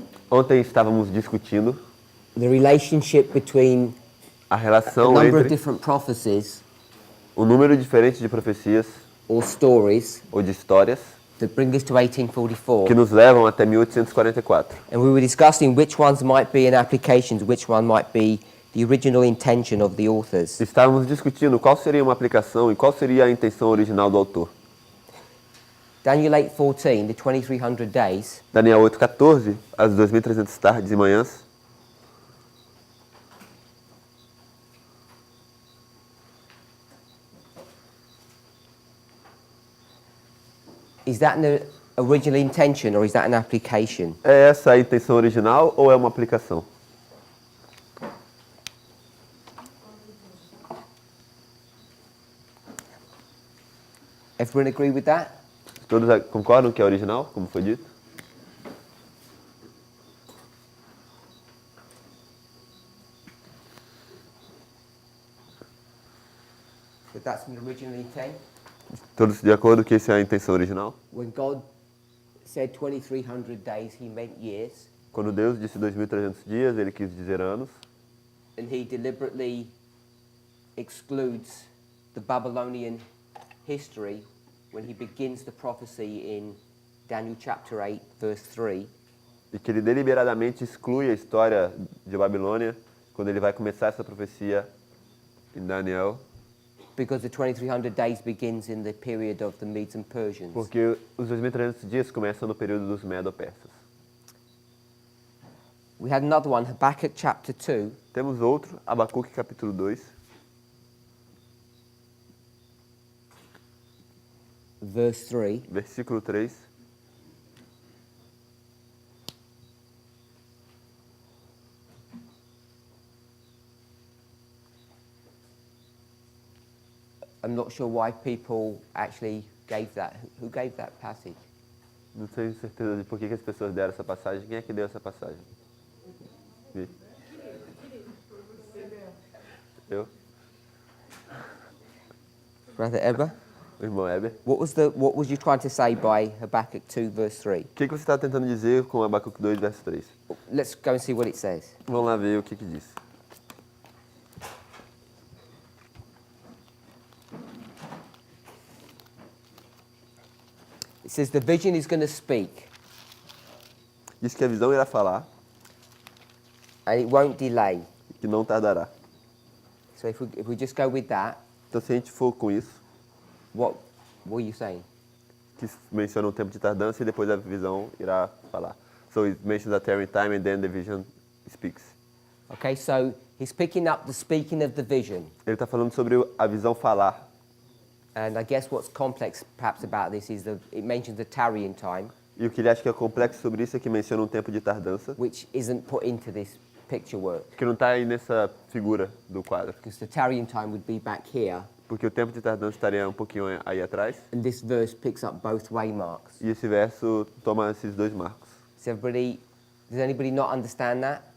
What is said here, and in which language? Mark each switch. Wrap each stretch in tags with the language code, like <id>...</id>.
<pt>Ontem estávamos discutindo</pt> <en>the relationship between a a</en> <pt>relação</pt> <en>number of</en> <pt>entre</pt> <en>different prophecies</en> <pt>o número diferente de profecias</pt> <en>or stories</en> <pt>ou de histórias</pt> <en>that bring us to</en> <pt>que</pt> <en>1844.</en> <pt>nos levam até 1844.</pt> <en>And we were discussing which ones might be an application, which one might be the original intention of the authors.</en> <pt>Estávamos discutindo qual seria uma aplicação e qual seria a intenção original do autor.</pt> <en>Daniel 8:14, the 2300 days,</en> <pt>Daniel 8:14, as 2300 tardes e manhãs,</pt> <en>is that an original intention or is that an application?</en> <pt>é essa a intenção original ou é uma aplicação?</pt> <en>Everyone agree with that?</en> <pt>Todos concordam que é original, como foi dito?</pt> <en>That that's an original intent?</en> <pt>Todos de acordo que essa é a intenção original?</pt> <en>When God said 2300 days, he meant years,</en> <pt>Quando Deus disse 2300 dias, ele quis dizer anos,</pt> <en>and he deliberately excludes the Babylonian history when he begins the prophecy in Daniel chapter 8, verse 3.</en> <pt>e que ele deliberadamente exclui a história de Babilônia quando ele vai começar essa profecia em Daniel,</pt> <en>Because the 2300 days begins in the period of the Medes and Persians.</en> <pt>porque os 2300 dias começam no período dos Medo-Persas.</pt> <en>We had another one, Habakkuk chapter 2,</en> <pt>Temos outro, Abacuque capítulo 2,</pt> <en>verse 3.</en> <pt>versículo 3.</pt> <en>I'm not sure why people actually gave that. Who gave that passage?</en> <pt>Não tenho certeza de por que as pessoas deram essa passagem. Quem é que deu essa passagem? Vi. Eu?</pt> <en>Brother Eber?</en> <pt>O irmão Heber.</pt> <en>What was you trying to say by Habakkuk 2, verse 3?</en> <pt>O que você está tentando dizer com Abacuque 2, verso 3?</pt> <en>Let's go and see what it says.</en> <pt>Vamos lá ver o que diz.</pt> <en>It says the vision is going to speak</en> <pt>Diz que a visão irá falar</pt> <en>and it won't delay.</en> <pt>e que não tardará.</pt> <en>So if we just go with that,</en> <pt>Então, se a gente for com isso,</pt> <en>what are you saying?</en> <pt>que menciona um tempo de tardança e depois a visão irá falar.</pt> <en>So it mentions a tarrying time and then the vision speaks. Okay, so he's picking up the speaking of the vision.</en> <pt>Ele está falando sobre a visão falar.</pt> <en>And I guess what's complex perhaps about this is that it mentions the tarrying time,</en> <pt>E o que ele acha que é complexo sobre isso é que menciona um tempo de tardança,</pt> <en>which isn't put into this picture work.</en> <pt>que não está aí nessa figura do quadro.</pt> <en>Because the tarrying time would be back here,</en> <pt>Porque o tempo de tardança estaria um pouquinho aí atrás.</pt> <en>and this verse picks up both waymarks.</en> <pt>E esse verso toma esses dois marcos.</pt> <en>Does anybody not understand that?</en>